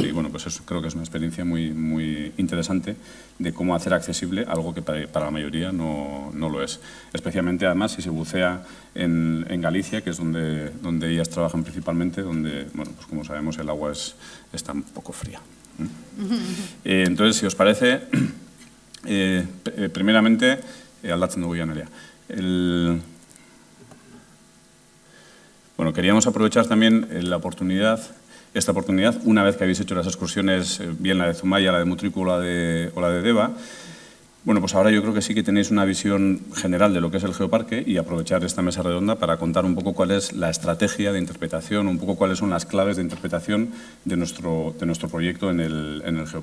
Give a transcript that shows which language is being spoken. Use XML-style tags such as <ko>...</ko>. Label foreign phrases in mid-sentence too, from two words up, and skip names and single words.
<es>Y bueno, pues eso creo que es una experiencia muy interesante de cómo hacer accesible algo que para la mayoría no lo es. Especialmente además si se bucea en Galicia, que es donde ellas trabajan principalmente, donde, bueno, pues como sabemos el agua está un poco fría. Entonces, si os parece, primeramente,</es> <eu>aldatzen dugu Nerea.</eu> <es>Bueno, queríamos aprovechar también esta oportunidad, una vez que habéis hecho las excursiones, bien la de Zumaya, la de Mutriku o la de Deva. Bueno, pues ahora yo creo que sí que tenéis una visión general de lo que es el geoparque y aprovechar esta mesa redonda para contar un poco cuál es la estrategia de interpretación, un poco cuáles son las claves de interpretación de nuestro proyecto en el geoparque.</es>